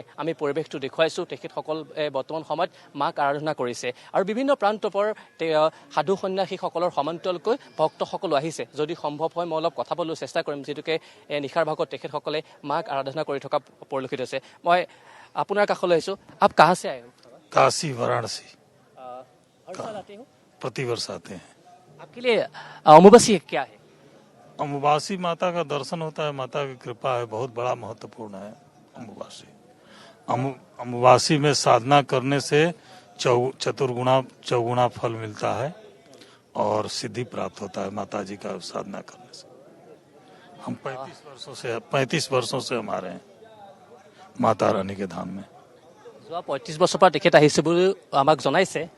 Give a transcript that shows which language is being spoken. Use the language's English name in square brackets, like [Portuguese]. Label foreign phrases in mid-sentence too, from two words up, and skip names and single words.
[Assamese] আমি পৰিৱেশটো দেখুৱাইছোঁ। তেখেতসকল বৰ্তমান সময়ত মাক আৰাধনা কৰিছে আৰু বিভিন্ন প্ৰান্তৰ পৰা সাধু সন্যাসীসকলৰ সমান্তৰালকৈ ভক্তসকলো আহিছে। যদি সম্ভৱ হয় মই অলপ কথা পাতিবলৈ চেষ্টা কৰিম যিটোকে নিশাৰ ভাগত তেখেতসকলে মাক আৰাধনা কৰি থকা পৰিলক্ষিত হৈছে। মই আপোনাৰ কাষলৈ আহিছোঁ। [Hindi] आप कहाँ से आए हो? काशी वाराणसी हर साल आते हो? प्रतिवर्ष आते हैं। आपके लिए अम्बुबासी क्या है? अम्बुबासी माता का दर्शन होता है, माता की कृपा है, बहुत बड़ा महत्वपूर्ण है अम्बुबासी। अम्बुबासी में साधना करने से चौगुना फल मिलता है और सिद्धि प्राप्त होता है माता जी का साधना करने से। हम 35 वर्षों से हम आ रहे हैं माता रानी के धाम में। [Assamese] যোৱা ৩৫ বছৰৰ পৰা তেখেত আহিছে বুলি আমাক জনাইছে।